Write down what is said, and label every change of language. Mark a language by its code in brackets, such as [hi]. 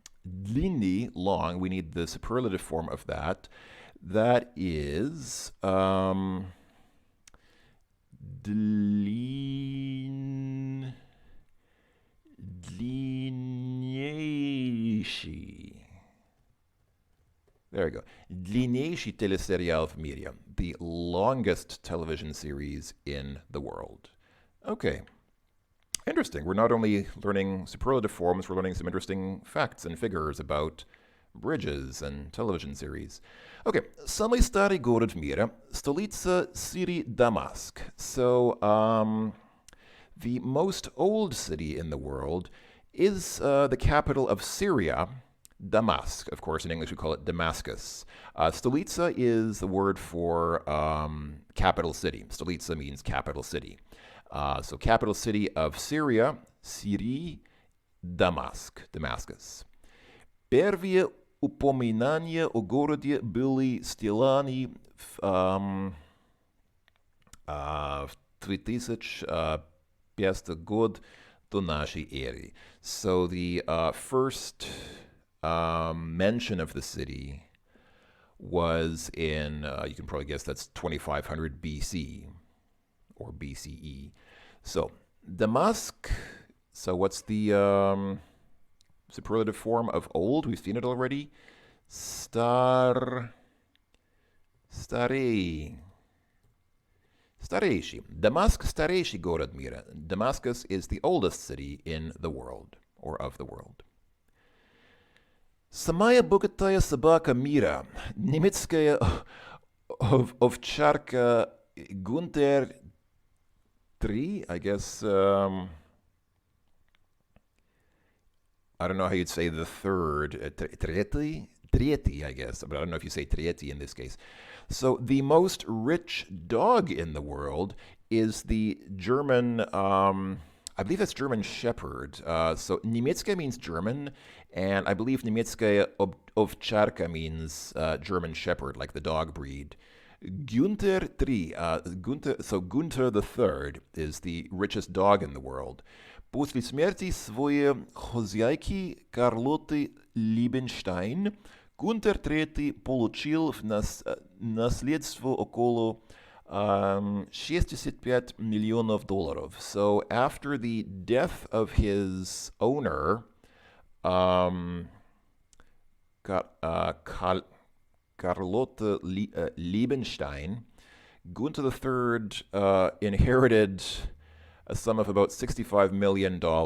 [en] длинный, long, we need the superlative form of that. That is длиннейший. There we go. [ru] Длиннейший телесериал в мире. [en] The longest television series in the world. Okay. Interesting. We're not only learning superlative forms, we're learning some interesting facts and figures about bridges and television series. [ru] Okay, самый старый город в мире, столица Сирии Дамаск. [en] So, the most old city in the world is the capital of Syria, Damascus. Of course, in English we call it Damascus. Stolica is the word for capital city. Stolica means capital city. So capital city of Syria, Syrii, Damascus. [ru] Первые упоминания о городе были сделаны в 3005 год до нашей эры. [en] So the first mention of the city was in, you can probably guess that's 2500 BC or BCE. So, Damask, so what's the superlative form of old? We've seen it already. Starei. Старейший. [ru] Damask старейший город мира. [en] Damascus is the oldest city in the world, or of the world. [ru] Самая богатая собака мира. Немецкая овчарка Гунтер 3, [en] I guess, I don't know how you'd say the third. Tretty, I guess, but I don't know if you say Tretty in this case. So the most rich dog in the world is the German, I believe that's German Shepherd. So Niemiecka means German, and I believe Niemiecka ovcharka means German Shepherd, like the dog breed. Gunther III, Gunther III is the richest dog in the world. [ru] После смерти своей хозяйки Карлоты Liebenstein, Гунтер III получил в наследство около $65 million. [en] So after the death of his owner, Carlotta Liebenstein, Gunther III inherited a sum of about $65 million.